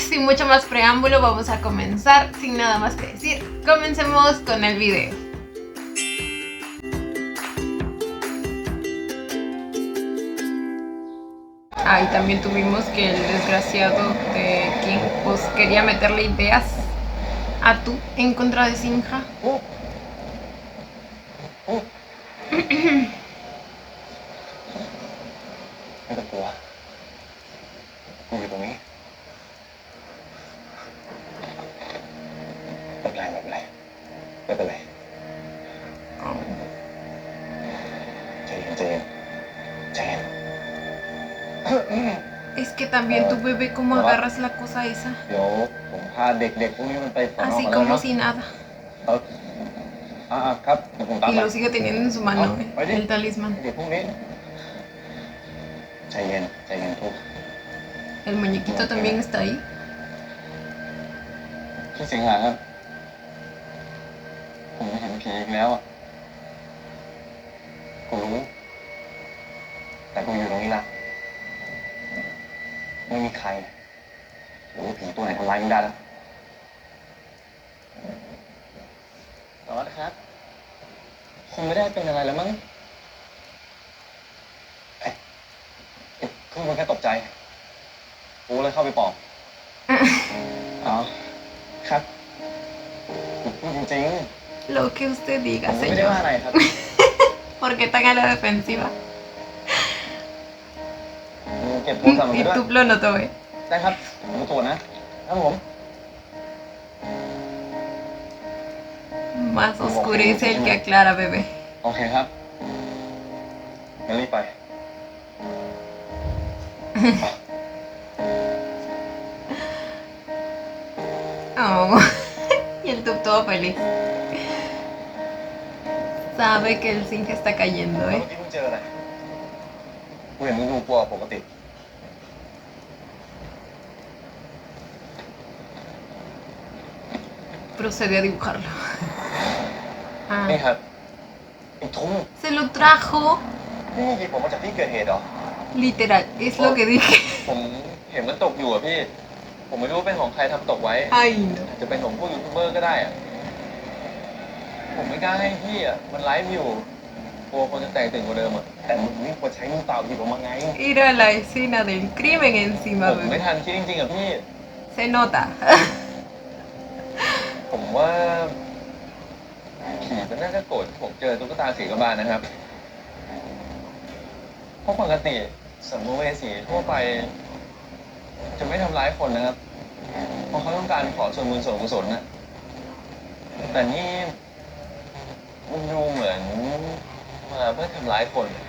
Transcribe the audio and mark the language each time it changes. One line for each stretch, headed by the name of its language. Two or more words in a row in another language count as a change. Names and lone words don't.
Spanish: Sin mucho más preámbulo, vamos a comenzar, sin nada más que decir, comencemos con el video. Ah, y también tuvimos que el desgraciado de King pues quería meterle ideas a tú en contra de Sinja.
Thai: ไม่ต้องกลัวกูอยู่ตรงนี้ไม่เป็นไรใจเย็น
Spanish: Es que también tu bebé, ¿cómo agarras la cosa esa?
Thai: เดี๋ยวผมพาเด็กๆพวกนี้มันไปสอนอ
Spanish: Así
Thai: ก่อนแล้ว
Spanish: como
Thai: เนาะ
Spanish: si nada.
Thai: ครับเดี๋ยวผมตาม
Spanish: Y
Thai: ไป
Spanish: lo sigue teniendo en su mano, el talismán.
Thai: เด็กพวกนี้ใจเย็นทุก
Spanish: El muñequito también está ahí.
Thai: พี่สิงหาครับผมเห็นผีอีกแล้วอ่ะกูรู้แต่กูอยู่ตรงนี้ละ ไม่มีใครหรือว่าผีตัวไหนทำร้ายมึงได้แล้วสวัสดีครับคงไม่ได้เป็นอะไรแล้วมั้งคือมันแค่ตกใจกูเลยเข้าไปปลอบอ๋อครับพูดจริง
Spanish: Lo que usted ๆ diga,
Thai: ผมไม่ได้ว่า
Spanish: señor.
Thai: อะไรครับ
Spanish: ¿Por qué tan a la defensiva?
Thai: เก็บโทรศัพท์มันไป
Spanish: Y
Thai: ด้วย
Spanish: tú lo notó,
Thai: ได้ครับผมมาตรวจนะครับผม
Spanish: Más oscurece el que aclara, bebé.
Thai: โอเคครับงั้นรีบไป Oh.
Spanish: Y el tub todo feliz. Sabe que el zinc está cayendo,
Thai: เมื่อกี้มึงเจออะไรกูเห็นมึงดูกลัวปกติ
Spanish: Procede a dibujarlo.
Thai: นี่ Ah. ครับไอ้ทุ่ง
Spanish: Se lo trajo.
Thai: นี่หยิบผมมาจากที่เกิดเหตุเหรอ
Spanish: Literal, es lo que dije.
Thai: ผมเห็นมันตกอยู่อะพี่ ผมไม่รู้ว่าเป็นของใครทำตกไว้
Spanish: Ay, no.
Thai: อาจจะเป็นของพวกยูทูบเบอร์ก็ได้อะผมไม่กล้าให้พี่อะมันไลฟ์อยู่กลัวคนจะแตกตื่นกว่าเดิมอะแต่มึงนี่ควรใช้มือเปล่าหยิบออกมาไง
Spanish: Ir a la escena del crimen encima,
Thai: ผมไม่
Spanish: bebé.
Thai: ทันคิดจริงๆอะพี่
Spanish: Se nota.
Thai: ผมว่าผีมันน่าจะโกรธที่ผมเจอตุ๊กตาสีกระบาลนะครับ เพราะปกติสัมภเวสีทั่วไป จะไม่ทำร้ายคนนะครับ เพราะเขาต้องการขอส่วนบุญส่วนกุศลนะแต่นี่มันดูเหมือนมาเพื่อทำร้ายคน